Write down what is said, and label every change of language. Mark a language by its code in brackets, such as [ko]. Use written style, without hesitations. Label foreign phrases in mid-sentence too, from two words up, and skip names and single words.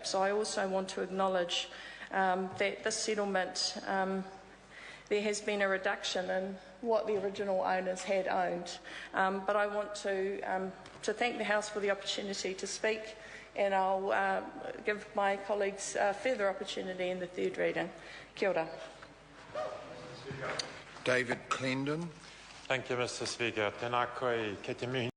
[en] So I also want to acknowledge that this settlement, there has been a reduction in what the original owners had owned. But I want to thank the House for the opportunity to speak, and I'll give my colleagues further opportunity in the third reading. [mi] Kia ora. [en] David Clendon. Thank you, Mr. Speaker. [mi] Tēnā koe, kei te mihi.